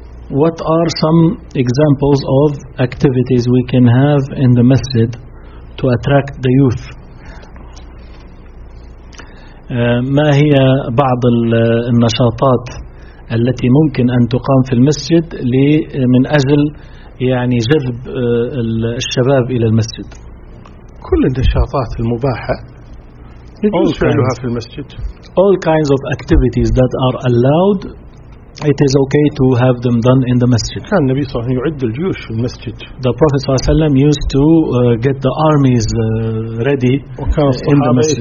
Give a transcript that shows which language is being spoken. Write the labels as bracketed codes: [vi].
[en] What are some examples of activities we can have in the masjid to attract the youth? [ar] ما هي بعض النشاطات التي ممكن أن تقام في المسجد من أجل يعني جذب الشباب إلى المسجد؟ كل النشاطات المباحة تفعلها في المسجد. [en] All kinds of activities that are allowed it is okay to have them done in the masjid. [ar] كان النبي صلى الله عليه وسلم يعد الجيوش في المسجد. [en] The Prophet [ar] صلى الله عليه وسلم [en] used to get the armies ready in the masjid.